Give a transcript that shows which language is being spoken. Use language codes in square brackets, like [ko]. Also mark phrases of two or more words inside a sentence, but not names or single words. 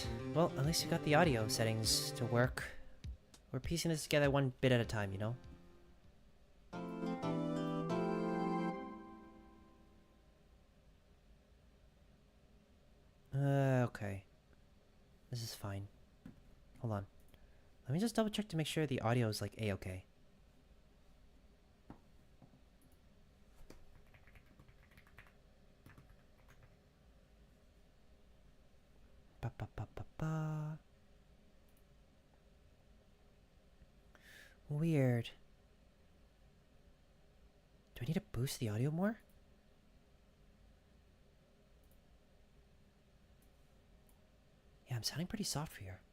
[en] Well, at least we got the audio settings to work. We're piecing this together one bit at a time, you know? Okay. This is fine. Hold on. Let me just double check to make sure the audio is like A-okay. Ba ba ba ba ba. Weird. Do I need to boost the audio more? Yeah, I'm sounding pretty soft for here.